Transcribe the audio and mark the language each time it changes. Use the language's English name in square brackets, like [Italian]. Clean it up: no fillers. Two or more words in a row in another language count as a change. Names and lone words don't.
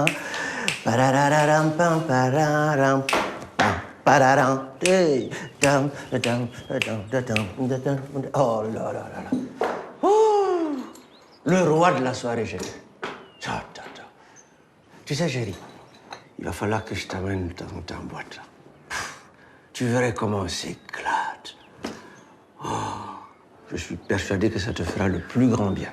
[French] Parararam, pam, pararam, pam, pararam. Dam, dam, dam, dam, dam. Oh là là là là. Oh, le roi de la soirée, j'ai vu. Tu sais, chérie, il va falloir que je t'amène dans ta boîte, là. Tu verrais comment on s'éclate. Oh, je suis persuadé que ça te fera le plus grand bien.